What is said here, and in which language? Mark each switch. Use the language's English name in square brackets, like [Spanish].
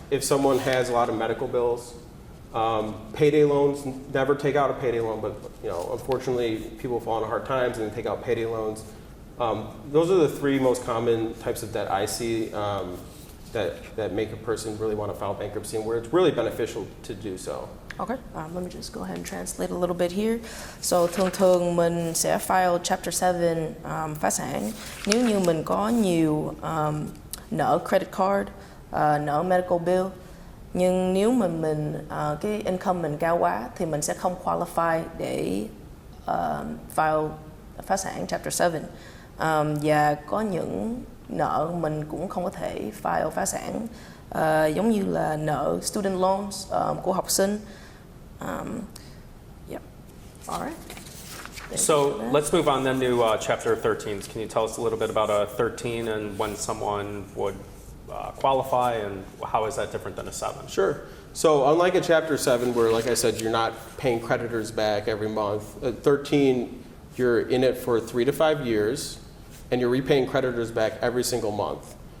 [English] if someone has a lot of medical bills, payday loans, never take out a payday loan, but unfortunately people fall into hard times and they take out payday loans. Those are the three most common types of debt I see that make a person really want to file bankruptcy and where it's really beneficial to do so. Okay, let me just go ahead and translate a little bit here. [Vietnamese] So thường mình sẽ file Chapter 7 phá sản nếu như mình có nhiều nợ credit card, nợ medical bill. Nhưng nếu mình cái income mình cao quá thì mình sẽ không qualify để file phá sản Chapter 7. Và có những nợ mình cũng không có thể file phá sản, giống như là nợ student loans của học sinh. [English] Yep. All right. So let's move on then to Chapter 13. Can you tell us a little bit about 13 and when someone would qualify, and how is that different than a 7? Sure. So unlike a Chapter 7 where, like I said, you're not paying creditors back every month, at 13 you're in it for 3 to 5 years and you're repaying creditors back every single month.